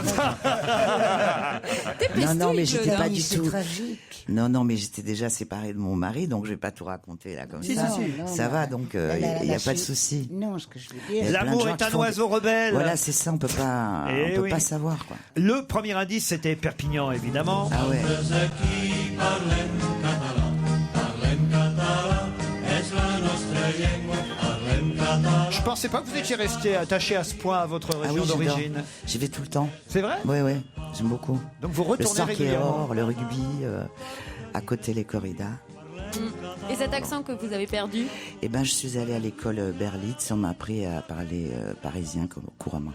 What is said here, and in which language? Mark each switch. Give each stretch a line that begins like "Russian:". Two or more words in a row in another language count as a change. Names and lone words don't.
French: Non, mais j'étais pas du C'est tout. tragique. Non, mais j'étais déjà séparée de mon mari, donc je vais pas tout raconter là comme Si, ça. si, si. Ça Non, va, non. donc il n'y La a pas de suite- souci. Non, ce que je veux Il y dire. a plein de L'amour gens est qui un font oiseau rebelle. Voilà, c'est ça, on peut pas savoir quoi. Le premier indice, c'était Perpignan, évidemment. Ah ouais.
Catalan: Aquí parlem català, parlem català, és la nostra llengua, parlem català.
French: Je pensais pas que vous étiez resté attaché à ce point à votre Ah région oui, d'origine. J'y vais tout le temps. C'est vrai? Oui, j'aime beaucoup. Donc vous retournez le sang qui est régulièrement. or, le rugby, à côté les corridas. Et cet accent que vous avez perdu? Eh ben, je suis allée à l'école Berlitz, on m'a appris à parler parisien couramment.